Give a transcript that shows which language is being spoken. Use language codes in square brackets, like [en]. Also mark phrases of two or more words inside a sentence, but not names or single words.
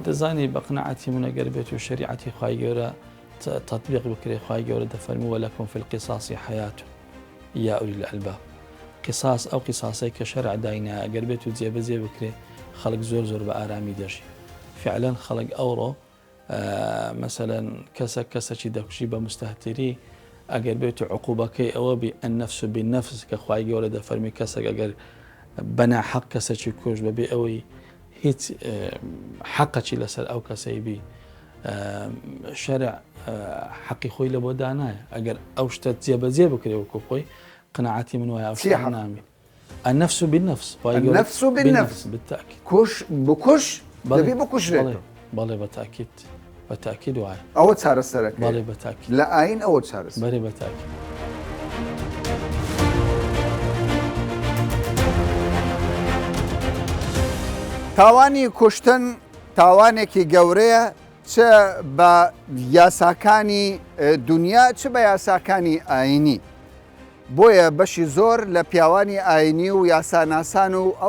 [ckb] دەزانی بە قناعەتی منەگەر بێت و شریعەتی خوای گەورە تطبیق بکرێ خوای گەورە دەفەرمی [ar] وەلەکم فی القصاص حیات یا ئولی الألباب [ckb] قصاص ئەو قیساسەی کە شەرع داینە ئەگەر بێت و جێبەجێ بکرێ خەڵک زۆر بە ئارامی دەژی فعلا خەڵک ئەوڕۆ مثلا کەسێکی دەکوژی بە مستەهتری ئەگەر بێت و عقوبەکەی ئەوە بی [ar] النفس بالنفس [ckb] کە خوای گەورە دەفەرمی کەسێک ئەگەر بەنا حەق کەسێکی کوژ بەبێ ئەوەی هیچ حەقەکی لەسەر ئەو کەسەی بی شەرع حەقی خۆی لە بۆ دانایە ئەگەر ئەو شتە جێبەجێ بکرێ وەکو خۆی قناعەتی من وایە ئەو شتە نامی [ar] النفس بالنفس النفس بالنفس بالتأكيد [ckb] كوش بكوش دەبێ بکوژرێتەوە بەڵێ بەتاکید وایە ئەوە چارەسەرەکە بەڵێ بەتاکید لە ئاین ئەوە چارەسەر بەڵێ بەتاکید تاوانی کوشتن تاوانێکی گەورەیە چ بە یاساکانی دنیا چ بە یاساکانی ئاینی بۆیە بەشی زۆر لە پیاوانی ئاینی و یاساناسان و ئەو